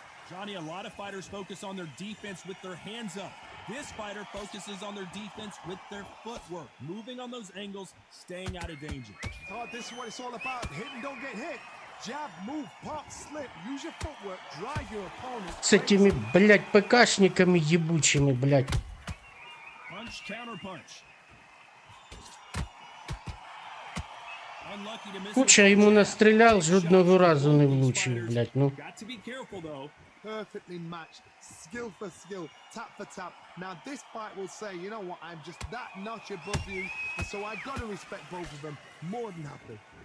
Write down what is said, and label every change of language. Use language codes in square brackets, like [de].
[en] Johnny, a lot of fighters focus on their defense with their hands up. This fighter focuses on their defense with their footwork, moving on those angles, staying out of danger. Todd, this is what it's all about. Hit and don't get hit. Jab, move, pop, slip. Use your footwork. Drive your opponent. [ru] С этими, блядь, ПКшниками ебучими, блядь. [en] Punch, counter punch. Unlucky to miss. [uk] Куча йому настріляв, жодного разу не влучив, блядь, ну. [en] Got to be careful though. Perfectly matched, skill for skill, tap for tap. Now this fight will say, you know what, I'm just that notch above you, and so I got to respect both of them. More than happy.